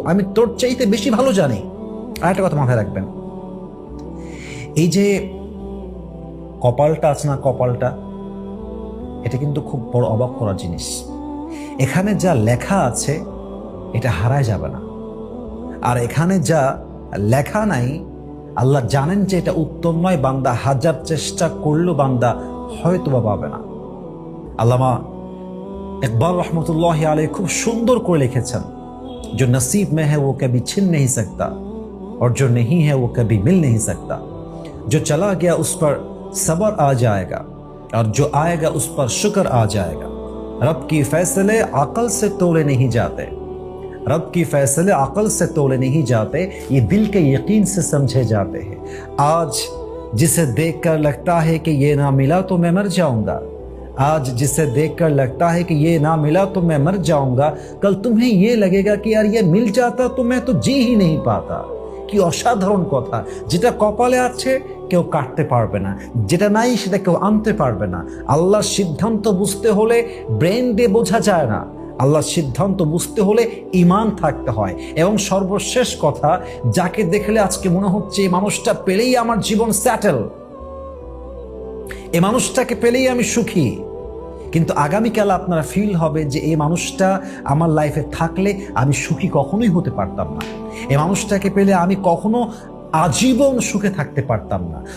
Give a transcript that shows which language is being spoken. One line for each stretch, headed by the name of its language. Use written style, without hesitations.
Bangla: আমি তোর চাইতে বেশি ভালো জানি। আর একটা কথা মাথায় রাখবেন, এই যে কপালটা আছে না, কপালটা, এটা কিন্তু খুব বড় অবাক করার জিনিস। এখানে যা লেখা আছে এটা হারায় যাবে না, আর এখানে যা লেখা নাই আল্লাহ জানেন যে এটা উত্তম নয়। বান্দা হাজার চেষ্টা করলেও বান্দা হয়তো বা পাবে না। আল্লামা ইকবাল রহমতুল্লাহ আলাইহি খুব সুন্দর করে লিখেছেন,
Hindi: जो नसीब में है वो कभी छिन नहीं सकता और जो नहीं है वो कभी मिल नहीं सकता। जो चला गया उस पर सब्र आ जाएगा और जो आएगा उस पर शुक्र आ जाएगा। रब की फैसले अकल से तोले नहीं जाते, रब की फैसले अकल से तोले नहीं जाते, ये दिल के यकीन से समझे जाते हैं। आज जिसे देखकर लगता है कि ये ना मिला तो मैं मर जाऊंगा, आज जिसे देखकर लगता है कि ये ना मिला तो मैं मर जाऊंगा, कल तुम्हें ये लगेगा कि यार ये मिल जाता तो मैं तो जी ही नहीं पाता।
Bangla: কি অসাধারণ কথা! যেটা কপালে আছে কেউ কাটতে পারবে না, যেটা নাই সেটা কেউ আনতে পারবে না। আল্লাহর সিদ্ধান্ত বুঝতে হলে ব্রেন দিয়ে বোঝা যায় না, আল্লাহর সিদ্ধান্ত বুঝতে হলে ঈমান থাকতে হয়। এবং সর্বশেষ কথা, যাকে দেখলে আজকে মনে হচ্ছে এই মানুষটা পেলেই আমার জীবন সেটেল, এই মানুষটাকে পেলেই আমি সুখী, কিন্তু আগামীকাল আপনারা ফিল হবে যে এই মানুষটা আমার লাইফে থাকলে আমি সুখী কখনোই হতে পারতাম না, এই মানুষটাকে পেলে আমি কখনো আজীবন সুখে থাকতে পারতাম না।